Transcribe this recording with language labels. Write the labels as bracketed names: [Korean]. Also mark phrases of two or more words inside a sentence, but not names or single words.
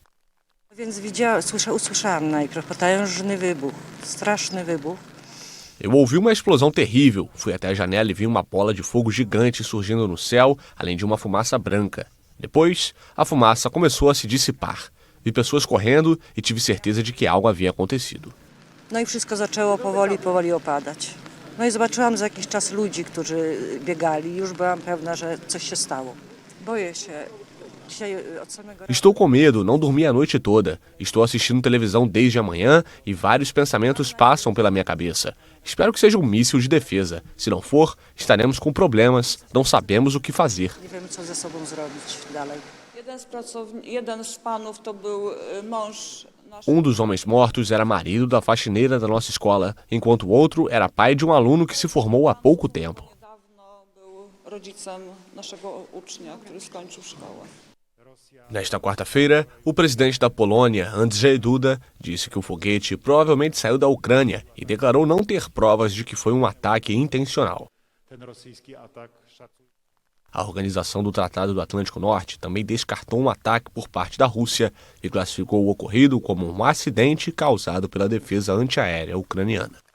[Portuguese] Eu ouvi uma explosão terrível, fui até a janela e vi uma bola de fogo gigante surgindo no céu, além de uma fumaça branca. Depois, a fumaça começou a se dissipar. Vi pessoas correndo e tive certeza de que algo havia acontecido. [Polish] No i wszystko zaczęło powoli opadać. No i zobaczyłam za jakiś czas ludzi, którzy biegali i już byłam pewna, że coś się stało. Boję się. [Portuguese] Estou com medo, não dormi a noite toda. Estou assistindo televisão desde a manhã e vários pensamentos passam pela minha cabeça. Espero que seja um míssil de defesa. Se não for, estaremos com problemas, não sabemos o que fazer. [Polish] Nie wiemy, co ze sobą zrobić dalej. Jeden z panów to był mąż. [Portuguese] Dos homens mortos era marido da faxineira da nossa escola, enquanto o outro era pai de aluno que se formou há pouco tempo. [Polish] Niedawno był rodzicem naszego ucznia, który skończył szkołę. [Portuguese] Nesta quarta-feira, o presidente da Polônia, Andrzej Duda, disse que o foguete provavelmente saiu da Ucrânia e declarou não ter provas de que foi um ataque intencional. A Organização do Tratado do Atlântico Norte também descartou um ataque por parte da Rússia e classificou o ocorrido como um acidente causado pela defesa antiaérea ucraniana.